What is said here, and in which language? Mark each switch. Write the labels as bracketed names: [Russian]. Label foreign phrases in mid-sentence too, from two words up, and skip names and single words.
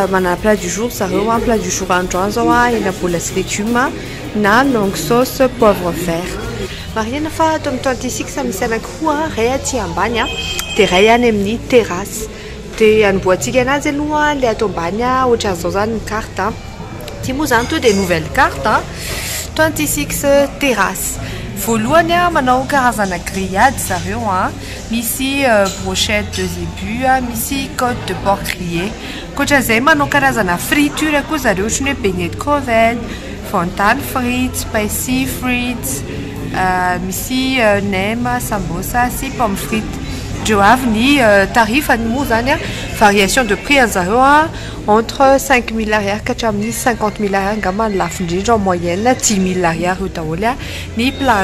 [Malagasy] manana [French] plat du jour [Malagasy] zareo [French] plat du jour [Malagasy] androany zao hena bola sy légumes na [French] longue sauce poivre vert [Malagasy] mariana fa ato amin'ny 26 misy anankiroa ray aty ambany dia ray any amin'ny terrasse dia anomboantsika anazy aloha le ato ambany ohatran'izao zany ny carte ty moa zany to dia [French] nouvelle carte [Malagasy] 26 terrasse voalohany manao karazana grillade zareo misy [French] brochette de zébu [Malagasy] misy [French] côte de porc grillé [Malagasy] koatran'izay manao karazana friture koa zareo ohatrany hoe [French] beignet de crevette fontaine frites spicy [Malagasy] frites misy nem sambosa sy [French] pomme frite [Malagasy] reo avy ny tarifany moa zany [French] variation de prix [Malagasy] an'zareo entre 5 000 ariary ka hatramin'ny 50 000 ariary angamba ny lafo indrindra [French] en moyenne [Malagasy] 10 000 ariary io daholo ny plat